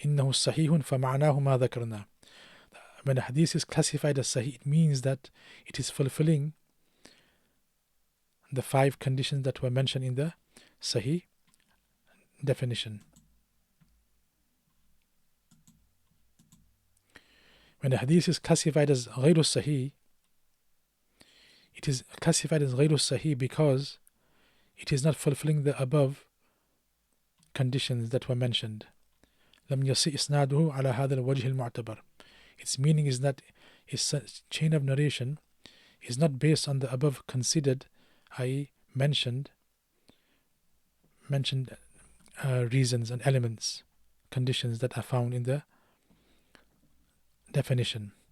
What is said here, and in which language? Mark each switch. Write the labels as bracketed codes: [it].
[ar] إنه صحيح فمعناه ما ذكرنا. [en] When a hadith is classified as Sahih, it means that it is fulfilling the 5 conditions that were mentioned in the Sahih definition. When a hadith is classified as غير Sahih, it is classified as غير Sahih because it is not fulfilling the above conditions that were mentioned. [ar] لم يصح إسناده على هذا الوجه المعتبر. [en] Its meaning is that its chain of narration is not based on the above considered, i.e. mentioned reasons and elements, conditions that are found in the definition.